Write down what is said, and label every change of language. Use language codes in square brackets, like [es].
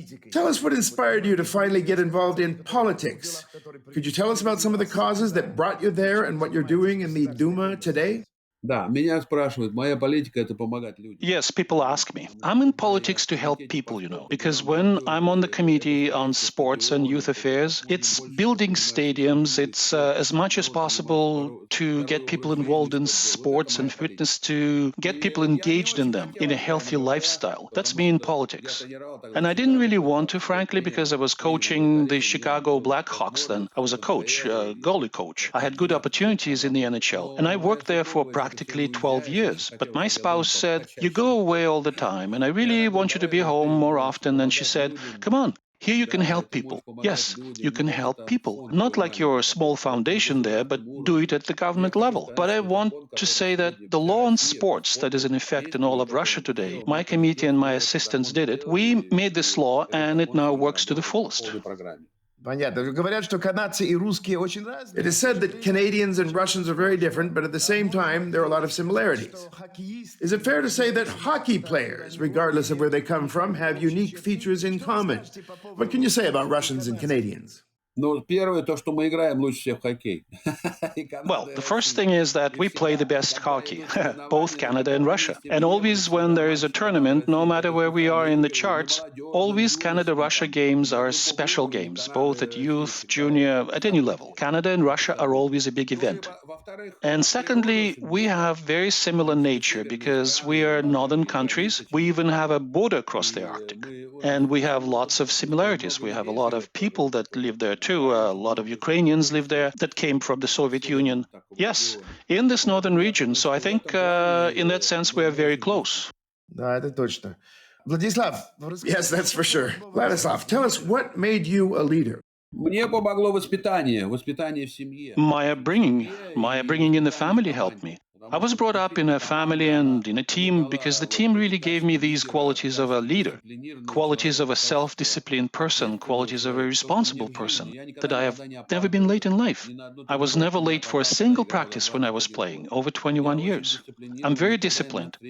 [en] Tell us what inspired you to finally get involved in politics. Could you tell us about some of the causes that brought you there and what you're doing in the Duma today? [ru] Да, меня спрашивают, моя политика — это помогать людям. [en] Yes, people ask me. I'm in politics to help people, because when I'm on the committee on sports and youth affairs, it's building stadiums. It's as much as possible to get people involved in sports and fitness, to get people engaged in them, in a healthy lifestyle. That's me in politics. And I didn't really want to, frankly, because I was coaching the Chicago Blackhawks then. I was a coach, a goalie coach. I had good opportunities in the NHL, and I worked there for practically 12 years. But my spouse said, "You go away all the time, and I really want you to be home more often." And she said, "Come on. Here you can help people." Yes, you can help people. Not like your small foundation there, but do it at the government level. But I want to say that the law on sports that is in effect in all of Russia today, my committee and my assistants did it. We made this law, and it now works to the fullest. [ru] Понятно. Говорят, что канадцы и русские очень разные. [en] It is said that Canadians and Russians are very different, but at the same time, there are a lot of similarities. Is it fair to say that hockey players, regardless of where they come from, have unique features in common? What can you say about Russians and Canadians? [ru] Ну, первое, то, что мы играем лучше всех в хоккей. [en] Well, the first thing is that we play the best hockey, both Canada and Russia. And always when there is a tournament, no matter where we are in the charts, always Canada-Russia games are special games, both at youth, junior, at any level. Canada and Russia are always a big event. And secondly, we have very similar nature because we are northern countries. We even have a border across the Arctic. And we have lots of similarities. We have a lot of people that live there too. A lot of Ukrainians live there that came from the Soviet Union. Yes, in this northern region. So I think in that sense we are very close. [ru] Да, это точно. [en] Vladislav. Yes, that's for sure. Vladislav, tell us what made you a leader? [ru] Мне помогло воспитание в семье. [en] My upbringing in the family helped me. I was brought up in a family and in a team because the team really gave me these qualities of a leader, qualities of a self-disciplined person, qualities of a responsible person, that I have never been late in life. I was never late for a single practice when I was playing, over 21 years. I'm very disciplined.